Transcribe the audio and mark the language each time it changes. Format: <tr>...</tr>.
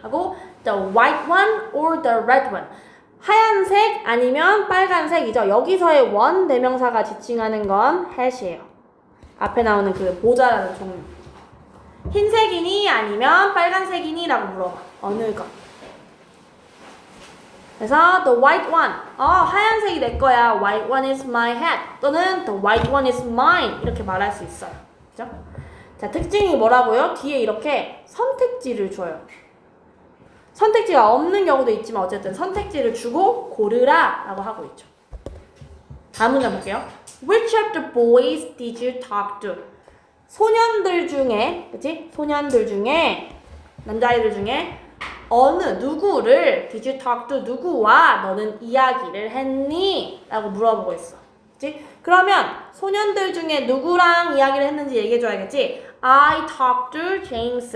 <ko>하고</ko> <en>the white one or the red one?</en> <ko>하얀색 아니면 빨간색이죠. 여기서의 원 대명사가 지칭하는 건 hat이에요. 앞에 나오는 그 모자라는 종류. 흰색이니 아니면 빨간색이니? 라고 물어봐. 어느 것. 그래서</ko> <en>the white one.</en> <ko>하얀색이 내 거야.</ko> <en>White one is my hat.</en> <ko>또는</ko> <en>the white one is mine.</en> <ko>이렇게 말할 수 있어요. 그죠? 자, 특징이 뭐라고요? 뒤에 이렇게 선택지를 줘요. 선택지가 없는 경우도 있지만 어쨌든 선택지를 주고 고르라 라고 하고 있죠. 다음 문장 볼게요.</ko> <en>Which of the boys did you talk to?</en> <ko>소년들 중에, 그치? 소년들 중에, 남자아이들 중에 누구를</ko> <en>did you talk to?</en> <ko>누구와 너는 이야기를 했니? 라고 물어보고 있어. 그치? 그러면 소년들 중에 누구랑 이야기를 했는지 얘기해줘야겠지?</ko> <en>I talked to James.</en>